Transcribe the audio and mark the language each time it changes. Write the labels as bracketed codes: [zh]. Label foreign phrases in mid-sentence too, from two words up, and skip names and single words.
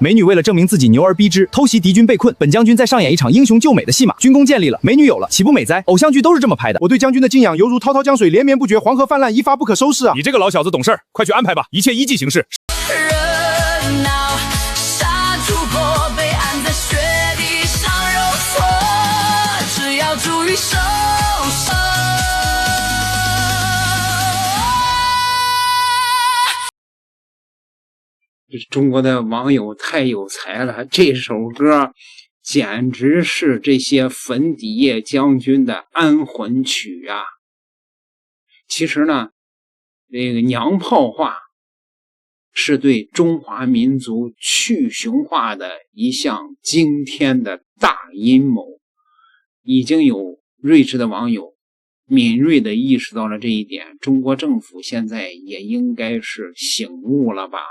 [zh] 美女為了證明自己牛而逼之，偷襲敵軍被困。本將軍在上演一場英雄救美的戲碼，軍功建立了，美女有了，豈不美哉？偶像劇都是這麼拍的。我對將軍的敬仰猶如滔滔江水連綿不絕，黃河泛濫，一發不可收拾啊！你這個老小子懂事兒，快去安排吧，一切依計行事。熱鬧，殺豬婆被按在雪地上揉搓，只要注意收手。中国的网友太有才了，这首歌简直是这些粉底液将軍的安魂曲啊！其實呢，這個娘炮話是對中華民族去雄化的一項驚天的大陰謀。已經有睿智的網友敏銳地意識到了這一點，中國政府現在也應該是醒悟了吧。